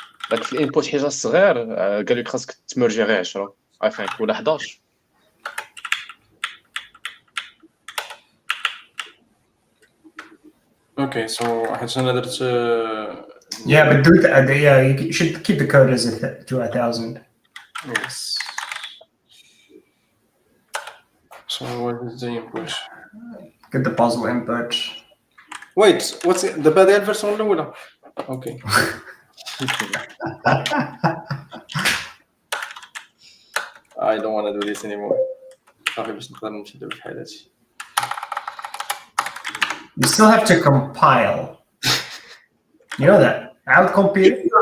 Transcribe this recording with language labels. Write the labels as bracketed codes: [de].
[ar] داك في الانبوت حاجه صغير قالوا لك خاصك تمرجي غير 10 [en] I think [ar] ولا 11. [en] Okay, so [ar] حيت انا درت [en] Yeah, but do that. Yeah, you should keep the code as to 1,000. yes. So what is the input? Get the puzzle input. Wait, what's it? The [ar] بداية الفيرسون الأولى. [en] Okay. I don't want to do this anymore. [ar] صافي باش نقدر نمشي ندير في حياتي. [en] You still have to compile. You know that. I'll compile.